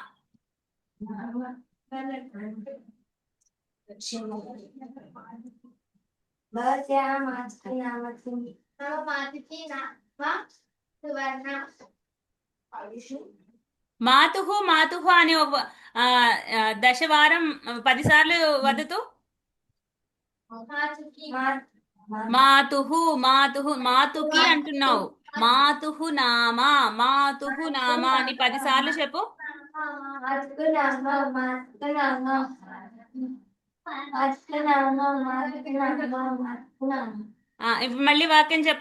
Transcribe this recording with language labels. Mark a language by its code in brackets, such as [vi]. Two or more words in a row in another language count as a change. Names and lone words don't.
[sa] भवत्याः मातुः नाम किं? मम मातुः नाम सुवर्ణ. మాతుః మాతుః అని దశవారం 10 సార్లు వదతు. మాతుః మాతుః [te] మాతుకి అంటున్నావు. [sa] మాతుః నామ మాతుః నామ [te] అని 10 సార్లు చెప్పు. ఇప్పుడు మళ్ళీ వాక్యం చెప్పు.